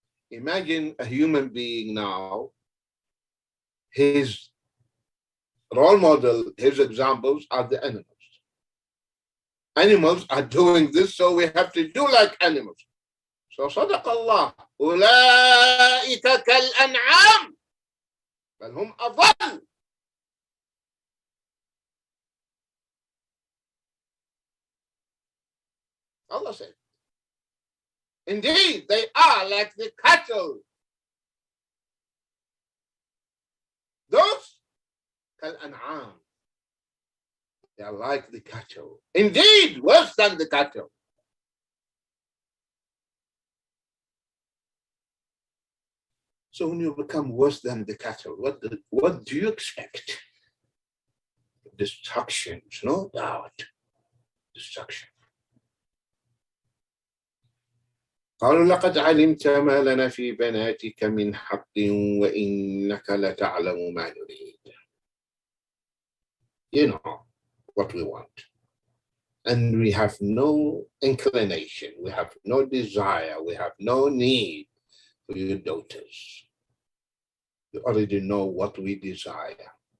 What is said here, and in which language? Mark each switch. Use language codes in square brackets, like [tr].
[en] Imagine a human being now, his role model, his examples are the animals. Animals are doing this, so we have to do like animals. [ar] So صدق الله أولئك كالأنعام بل هم أضل. [en] Allah said, indeed, they are like the cattle. Those كالأنعام, they are like the cattle. Indeed, worse than the cattle. So when you become worse than the cattle, what do you expect? Destruction, no doubt. Destruction. [ar] قالوا لقد علمت ما لنا في بناتك من حق وإنك لتعلم ما نريد. [en] You know what we want. And we have no inclination, we have no desire, we have no need for your daughters. You already know what we desire.